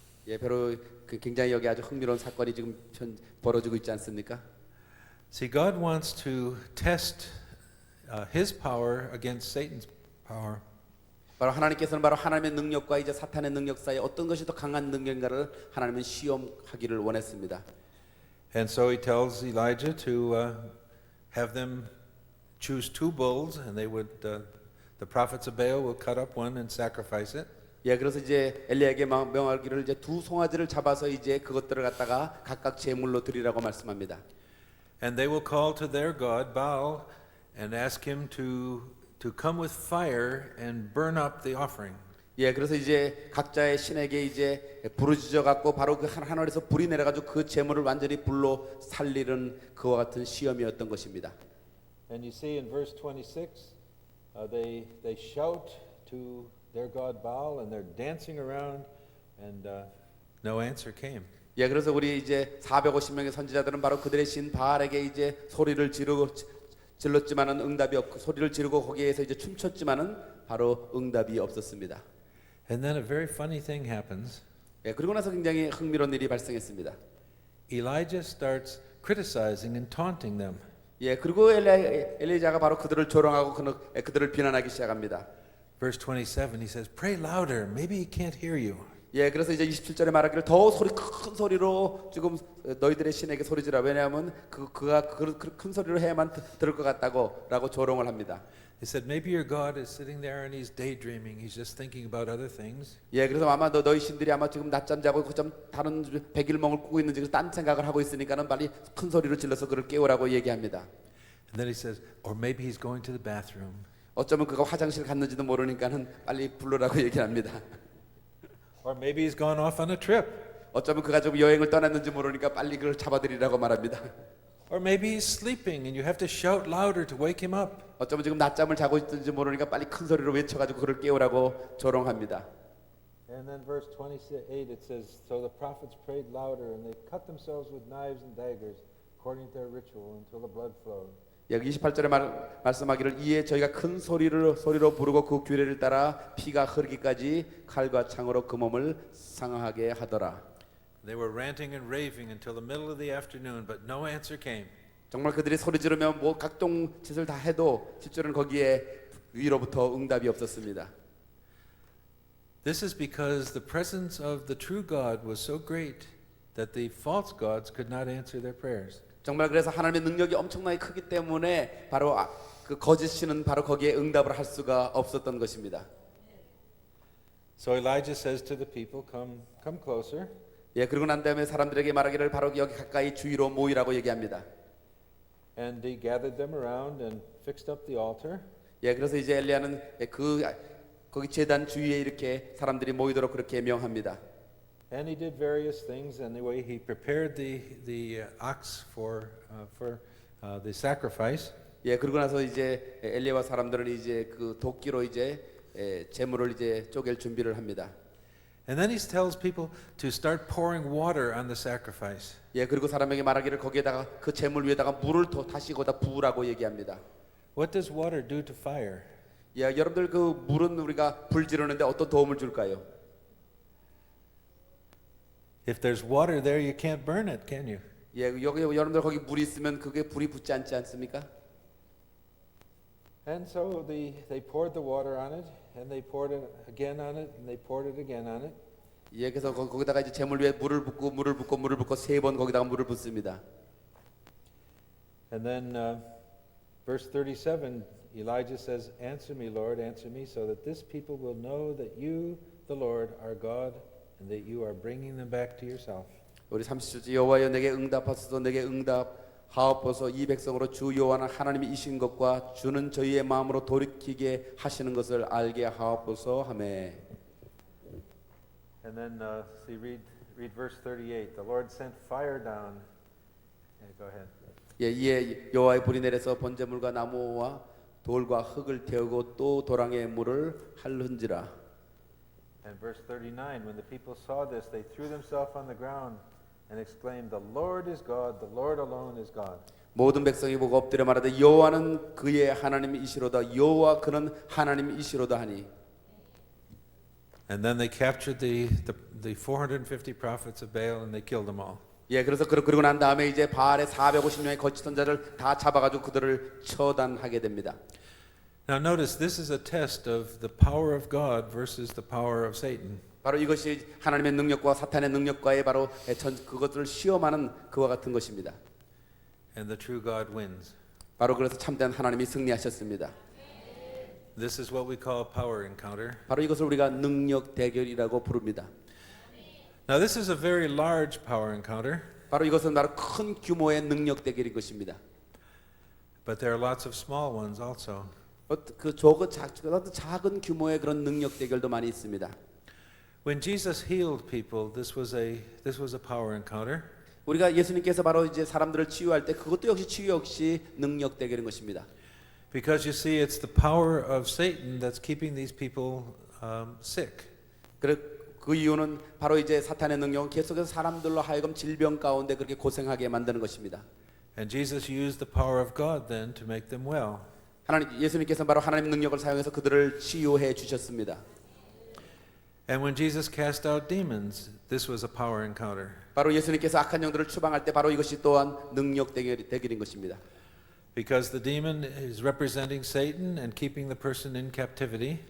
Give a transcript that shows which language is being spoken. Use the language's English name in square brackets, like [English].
[Korean] 예, 바로 굉장히 여기 아주 흥미로운 사건이 지금 벌어지고 있지 않습니까? [English] See, God wants to test His power against Satan's power. [Korean] 바로 하나님께서는 바로 하나님의 능력과 이제 사탄의 능력 사이에 어떤 것이 더 강한 능력인가를 하나님은 시험하기를 원했습니다. [English] And so He tells Elijah to have them choose two bulls, and they would, the prophets of Baal will cut up one and sacrifice it. [Korean] 예, 그래서 이제 엘리야에게 명하기를 이제 두 송아지를 잡아서 이제 그것들을 갖다가 각각 제물로 드리라고 말씀합니다. [English] And they will call to their god Baal and ask him to come with fire and burn up the offering. [Korean] 예, 그래서 이제 각자의 신에게 이제 부르짖어 갖고 바로 그 하늘에서 불이 내려 가지고 그 제물을 완전히 불로 살리는 그와 같은 시험이었던 것입니다. [English] And you see in verse 26, they shout to their god Baal and they're dancing around, and no answer came. [Korean] 예, 그래서 우리 이제 450명의 선지자들은 바로 그들의 신 바알에게 이제 소리를 질렀지만은 응답이 없고 소리를 지르고 거기에서 이제 춤췄지만은 바로 응답이 없었습니다. [English] And then a very funny thing happens. [Korean] 예, 그리고 나서 굉장히 흥미로운 일이 발생했습니다. [English] Elijah starts criticizing and taunting them. [Korean] 예, 그리고 엘리야가 바로 그들을 조롱하고 그들을 비난하기 시작합니다. [English] Verse 27, he says, "Pray louder. Maybe he can't hear you." [Korean] 예, 그래서 이제 27절에 말하기를 더 큰 소리로 지금 너희들의 신에게 소리지라. 왜냐하면 그가 큰 소리로 해야만 들을 것 같다고라고 조롱을 합니다. [English] He said, "Maybe your God is sitting there and he's daydreaming. He's just thinking about other things." [Korean] 예, 그래서 아마 너희 신들이 아마 지금 낮잠 자고 좀 다른 백일몽을 꾸고 있는지 딴 생각을 하고 있으니까는 빨리 큰 소리로 질러서 그를 깨우라고 얘기합니다. [English] And then he says, "Or maybe he's going to the bathroom." [Korean] 어쩌면 그가 화장실 갔는지도 모르니까는 빨리 부르라고 얘기합니다. [English] Or maybe he's gone off on a trip. [Korean] 어쩌면 그가 좀 여행을 떠났는지 모르니까 빨리 그를 잡아들이라고 말합니다. [English] Or maybe he's sleeping and you have to shout louder to wake him up. [Korean] 어쩌면 지금 낮잠을 자고 있는지 모르니까 빨리 큰 소리로 외쳐가지고 그를 깨우라고 조롱합니다. [English] And then verse 28 it says, "So the prophets prayed louder and they cut themselves with knives and daggers according to their ritual until the blood flowed." [Korean] 여기 28절에 말씀하기를 이에 저희가 큰 소리로 부르고 그 규례를 따라 피가 흐르기까지 칼과 창으로 그 몸을 상하게 하더라. [English] They were ranting and raving until the middle of the afternoon, but no answer came. [Korean] 정말 그들이 소리 지르며 뭐 각종 짓을 다 해도 실제로는 거기에 위로부터 응답이 없었습니다. [English] This is because the presence of the true God was so great that the false gods could not answer their prayers. [Korean] 정말 그래서 하나님의 능력이 엄청나게 크기 때문에 바로 그 거짓 신은 바로 거기에 응답을 할 수가 없었던 것입니다. [English] So Elijah says to the people, "Come closer." [Korean] 예, 그리고 난 다음에 사람들에게 말하기를 바로 여기 가까이 주위로 모이라고 얘기합니다. [English] And he gathered them around and fixed up the altar. [Korean] 예, 그래서 이제 엘리야는 거기 제단 주위에 이렇게 사람들이 모이도록 그렇게 명합니다. [English] And he did various things. Anyway, he prepared the ox for the sacrifice. [Korean] 예, 그러고 나서 이제 엘리야와 사람들은 이제 그 도끼로 이제 제물을 이제 쪼갤 준비를 합니다. [English] And then he tells people to start pouring water on the sacrifice. [Korean] 예, 그리고 사람에게 말하기를 거기에다가 그 제물 위에다가 물을 더 다시 거기다 부으라고 얘기합니다. [English] What does water do to fire? [Korean] 야, 여러분들 그 물은 우리가 불 지르는데 어떤 도움을 줄까요? [English] If there's water there, you can't burn it, can you? [Korean] 예, 여기 여러분들 거기 물이 있으면 그게 불이 붙지 않지 않습니까? [English] And so they poured the water on it, and they poured it again on it, and they poured it again on it. [Korean] 예, 그래서 거기다가 이제 재물 위에 물을 붓고 물을 붓고 물을 붓고 세 번 거기다가 물을 붓습니다. [English] And then verse 37, Elijah says, "Answer me, Lord, answer me, so that this people will know that you, the Lord, are God, and that you are bringing them back to yourself." [Korean] 우리 30절 여호와여 내게 응답하소서 내게 응답하옵소서 이 백성으로 주 여호와는 하나님이신 것과 주는 저희의 마음으로 돌이키게 하시는 것을 알게 하옵소서 하매. [English] And then read verse 38. The Lord sent fire down. Yeah, go ahead. [Korean] 예, 이에 여호와의 불이 내려서 번제물과 나무와 돌과 흙을 태우고 또 도랑의 물을 핥은지라. [English] And verse 39, when the people saw this, they threw themselves on the ground and exclaimed, "The Lord is God, the Lord alone is God." [Korean] 모든 백성이 보고 엎드려 말하되 여호와는 그의 하나님이시로다 여호와 그는 하나님이시로다 하니. [English] And then they captured the 450 prophets of Baal and they killed them all. [Korean] 예, 그래서 그러고 난 다음에 이제 바알의 450명의 거짓 선자를 다 잡아가지고 그들을 처단하게 됩니다. [English] Now notice this is a test of the power of God versus the power of Satan. [Korean] 바로 이것이 하나님의 능력과 사탄의 능력과의 바로 그것들을 시험하는 그와 같은 것입니다. [English] And the true God wins. [Korean] 바로 그래서 참된 하나님이 승리하셨습니다. [English] This is what we call power encounter. [Korean] 바로 이것을 우리가 능력 대결이라고 부릅니다. [English] Now this is a very large power encounter. [Korean] 바로 이것은 바로 큰 규모의 능력 대결인 것입니다. [English] But there are lots of small ones also. [Korean] 작은 규모의 그런 능력 대결도 많이 있습니다. [English] When Jesus healed people, this was a power encounter. [Korean] 우리가 예수님께서 바로 이제 사람들을 치유할 때 그것도 역시 치유 역시 능력 대결인 것입니다. [English] Because you see, it's the power of Satan that's keeping these people sick. [Korean] 그 이유는 바로 이제 사탄의 능력은 계속해서 사람들로 하여금 질병 가운데 그렇게 고생하게 만드는 것입니다. [English] And Jesus used the power of God then to make them well. [Korean] 예수님께서 바로 하나님 능력을 사용해서 그들을 치유해 주셨습니다. [English] And when Jesus cast out demons, this was a power encounter. [Korean] 바로 예수님께서 악한 영들을 추방할 때 바로 이것이 또한 능력 대결인 것입니다. [English] Because the demon is representing Satan and keeping the person in captivity.